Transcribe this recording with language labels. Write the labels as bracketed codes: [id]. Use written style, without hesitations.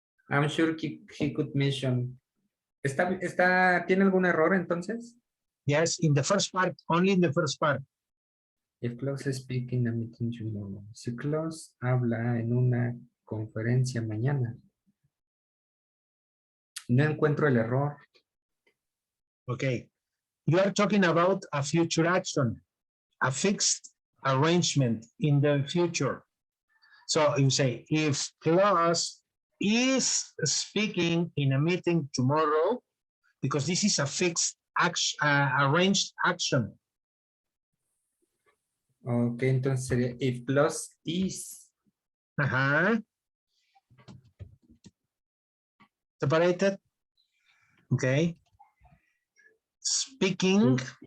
[en] I'm sure he could mention. [es] ¿Tiene algún error entonces? [en] Yes, in the first part, only in the first part. If Klaus is speaking a meeting tomorrow. [es] Si Klaus habla en una conferencia mañana. No encuentro el error. [en] Okay. You are talking about a future action, a fixed arrangement in the future. So you say, if Klaus is speaking in a meeting tomorrow, because this is a fixed action, arranged action. [es] Ok, entonces sería [en] if Klaus is. Separated. Okay. Speaking.